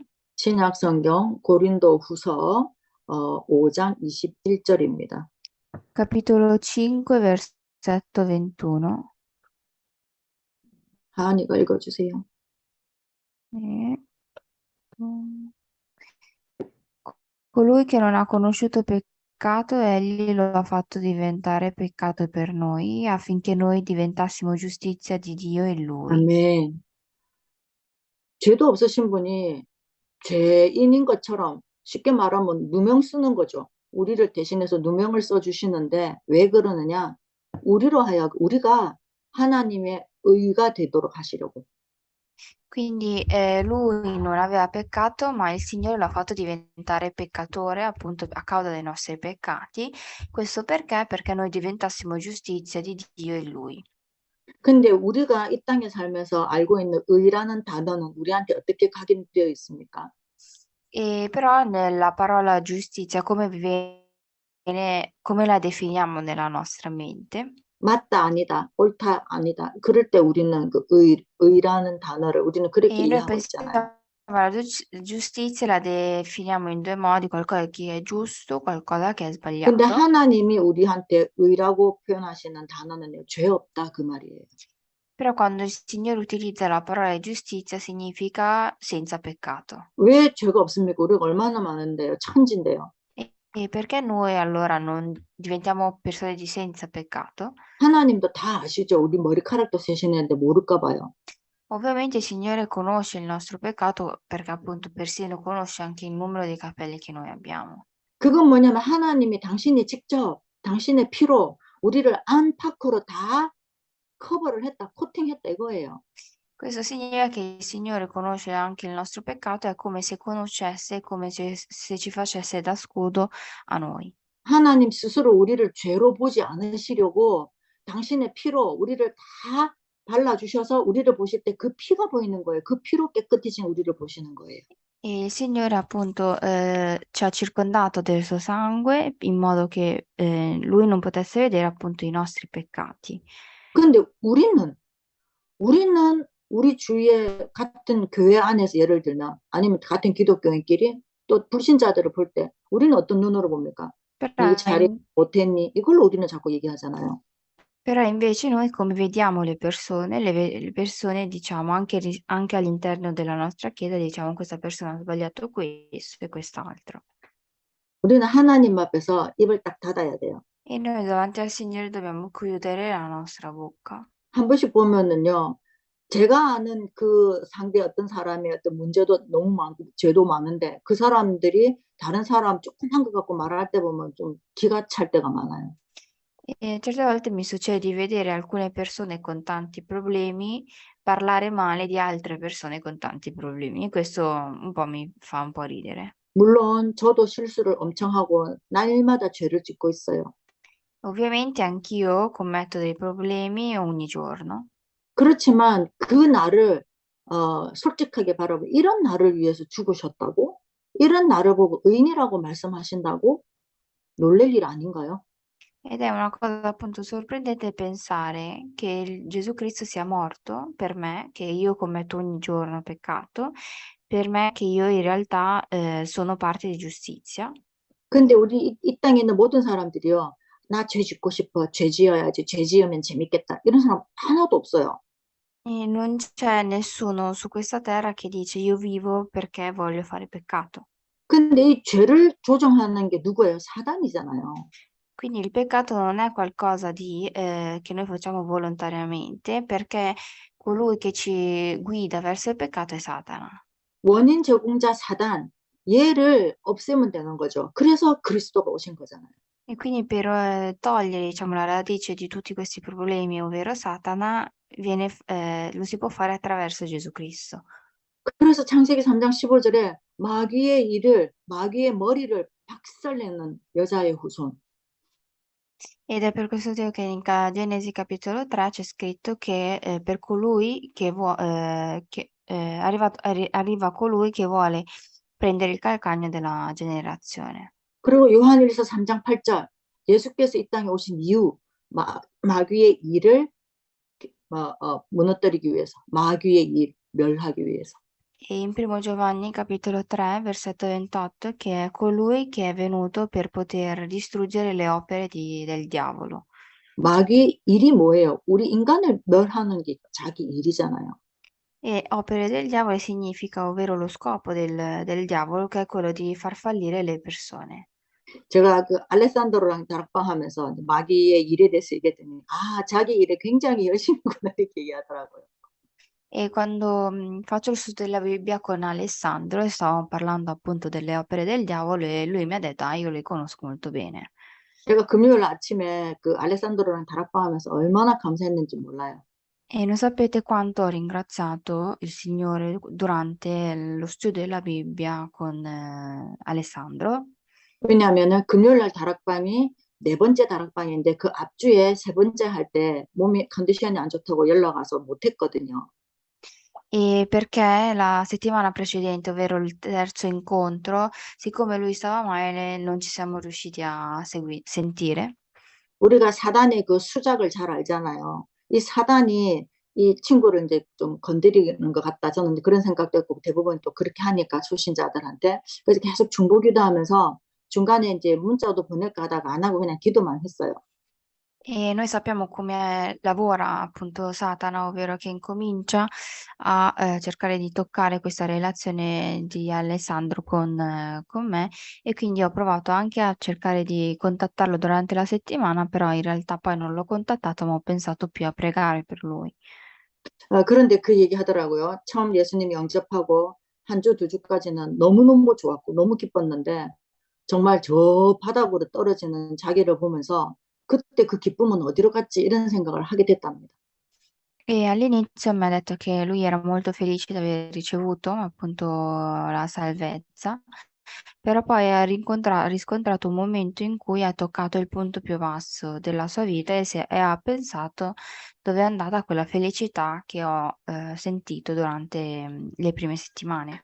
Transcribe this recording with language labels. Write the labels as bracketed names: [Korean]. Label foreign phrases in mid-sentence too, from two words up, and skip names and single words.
[Korean] 신약 성경 고린도 후서 5장 21절입니다. [Italian] Capitolo 5 versetto 21. [Korean] 하은이가 읽어주세요. [Italian] E- Colui che non ha conosciuto peccato, egli lo ha fatto diventare peccato per noi, affinché noi diventassimo giustizia di Dio in lui. [Korean] 아멘. 죄도 없으신 분이 죄인인 것처럼 쉽게 말하면 누명 쓰는 거죠. 우리를 대신해서 누명을 써주시는데 왜 그러느냐? 우리가 하나님의 의가 되도록 하시려고. [Italian] Quindi lui non aveva peccato, ma il Signore l'ha fatto diventare peccatore appunto a causa dei nostri peccati. Questo perché? Perché noi diventassimo giustizia di Dio in lui. [Korean] 근데 우리가 이 땅에 살면서 알고 있는 의라는 단어는 우리한테 어떻게 각인되어 있습니까? [Italian] E però nella parola giustizia, come la definiamo nella nostra mente? [Korean] 맞다, 아니다, 옳다, 아니다. 그럴 때 우리는 그 의라는 단어를 우리는 그렇게 [Italian] E noi [Korean] 이해하고 있잖아요. [Italian] pensiamo alla giustizia la definiamo in due modi, qualcosa che è giusto, qualcosa che è [Korean] 근데 [Italian] sbagliato. [Korean] 하나님이 우리한테 의라고 표현하시는 단어는요, 죄 없다 그 말이에요. [Italian] Però quando il Signore utilizza la parola giustizia significa senza peccato. [Korean] 왜 죄가 없습니까? 우리가 얼마나 많은데요, 천진데요. [Italian] E perché noi allora non diventiamo persone di senza peccato? [Korean] 하나님도 다 아시죠? 우리 머리카락도 세시는데 모를까 봐요. [Italian] Ovviamente il Signore conosce il nostro peccato perché appunto persino conosce anche il numero dei capelli che noi abbiamo. [Korean] 그건 뭐냐면 하나님이 당신이 직접 당신의 피로 우리를 안팎으로 다 커버를 했다, 코팅했다 이거예요. [Italian] Questo significa che il Signore conosce anche il nostro peccato, è come se conoscesse, come se ci facesse da scudo a noi. [Korean] 하나님 스스로 우리를 죄로 보지 않으시려고 당신의 피로 우리를 다 발라주셔서 우리를 보실 때 그 피가 보이는 거예요. 그 피로 깨끗해진 우리를 보시는 거예요. [Italian] E il Signore appunto ci ha circondato del suo sangue in modo che Lui non potesse vedere appunto i nostri peccati. [Korean] 근데 우리는 우리 주위에 같은 교회 안에서 예를 들면 아니면 같은 기독교인끼리 또 불신자들을 볼 때 우리는 어떤 눈으로 봅니까? 네 [Italian] Però, [Korean] 잘해 못했니? 이걸로 우리는 자꾸 얘기하잖아요. [Italian] però invece noi come vediamo le persone, le persone diciamo anche, anche all'interno della nostra chiesa diciamo questa persona ha sbagliato questo e quest'altro. [Korean] 우리는 하나님 앞에서 입을 딱 닫아야 돼요. [Italian] E noi davanti al Signore dobbiamo chiudere la nostra bocca. [Korean] 한 번씩 보면은요, 제가 아는 그 상대 어떤 사람의 어떤 문제도 너무 많고 죄도 많은데 그 사람들이 다른 사람 조금 한 것 갖고 말할 때 보면 좀 기가 찰 때가 많아요. [Italian] E certe volte mi succede di vedere alcune persone con tanti problemi parlare male di altre persone con tanti problemi e questo un po' mi fa un po' ridere. [Korean] 물론 저도 실수를 엄청 하고 날마다 죄를 짓고 있어요. [Italian] Ovviamente anch'io commetto dei problemi ogni giorno, [Korean] 그렇지만 그 나를 솔직하게 바라보고 이런 나를 위해서 죽으셨다고? 이런 나를 보고 의인이라고 말씀하신다고? 놀랄 일 아닌가요? [Italian] ed è una cosa appunto sorprendente pensare che Gesù Cristo sia morto per me, che io commetto ogni giorno peccato, per me che io in realtà sono parte di giustizia. [Korean] 근데 우리 이 땅에 있는 모든 사람들이요. 나 죄 짓고 싶어. 죄 지어야지. 죄 지으면 재밌겠다. 이런 사람 하나도 없어요. [Italian] E non c'è nessuno su questa terra che dice io vivo perché voglio fare peccato. [Korean] 근데 이 죄를 조정하는 게 누구예요? 사단이잖아요. [Italian] Quindi il peccato non è qualcosa che noi facciamo volontariamente, perché colui che ci guida verso il peccato è Satana. [Korean] 원인 제공자 사단. 얘를 없애면 되는 거죠. 그래서 그리스도가 오신 거잖아요. [Italian] E quindi per togliere, diciamo, la radice di tutti questi problemi, ovvero Satana, lo si può fare attraverso Gesù Cristo. [Korean] 그래서 창세기 3장 15절에 마귀의 머리를 박살내는 여자의 후손. [Italian] Ed è per questo motivo che in Genesi capitolo 3 c'è scritto che per colui arriva colui che vuole prendere il calcagno della generazione. [Korean] 그리고 요한일서 3장 8절 예수께서 이 땅에 오신 이유 마귀의 일을 무너뜨리기 위해서 마귀의 일 멸하기 위해서. [Italian] E in primo Giovanni capitolo 3 versetto 28 che è colui che è venuto per poter distruggere le opere del diavolo. [Korean] 마귀의 일이 뭐예요? 우리 인간을 멸하는 게 자기 일이잖아요. [Italian] E opere del diavolo significa, ovvero lo scopo del diavolo, che è quello di far fallire le persone. [Korean] 제가 그 알레산드로랑 다락방하면서 마귀의 일에 대해서 얘기했더니 자기 일에 굉장히 열심히구나 이렇게 얘기하더라고요. [Italian] E quando faccio il studio della Bibbia con Alessandro e stavamo parlando appunto delle opere del diavolo e lui mi ha detto, io le conosco molto bene. [Korean] 제가 금요일 아침에 그 알레산드로랑 다락방하면서 얼마나 감사했는지 몰라요. [Italian] E non sapete quanto ho ringraziato il Signore durante lo studio della Bibbia con Alessandro, [Korean] 왜냐하면은 금요일 날 다락방이 네 번째 다락방인데 그 앞주에 세 번째 할 때 몸이 컨디션이 안 좋다고 연락 와서 못 했거든요. [Italian] e perché la settimana precedente, ovvero il terzo incontro, siccome lui stava male, non ci siamo riusciti a sentire. [Korean] 우리가 사단의 그 수작을 잘 알잖아요. 이 사단이 이 친구를 이제 좀 건드리는 것 같다. 저는 그런 생각도 했고 대부분 또 그렇게 하니까 초신자들한테. 그래서 계속 중보기도 하면서 중간에 이제 문자도 보낼까 하다가 안 하고 그냥 기도만 했어요. [Italian] E noi sappiamo come lavora appunto Satana, ovvero che incomincia a cercare di toccare questa relazione di Alessandro con me e quindi ho provato anche a cercare di contattarlo durante la settimana, però in realtà poi non l'ho contattato, ma ho pensato più a pregare per lui. [Korean] 그런데 그 얘기 하더라고요. 처음 예수님 영접하고 한 주, 두 주까지는 너무너무 좋았고 너무 기뻤는데 정말 저 바닥으로 떨어지는 자기를 보면서 그때 그 기쁨은 어디로 갔지 이런 생각을 하게 됐답니다. [Italian] E all'inizio mi ha detto che lui era molto felice di aver ricevuto appunto la salvezza, però poi ha riscontrato un momento in cui ha toccato il punto più basso della sua vita e ha pensato dove è andata quella felicità che ho sentito durante le prime settimane.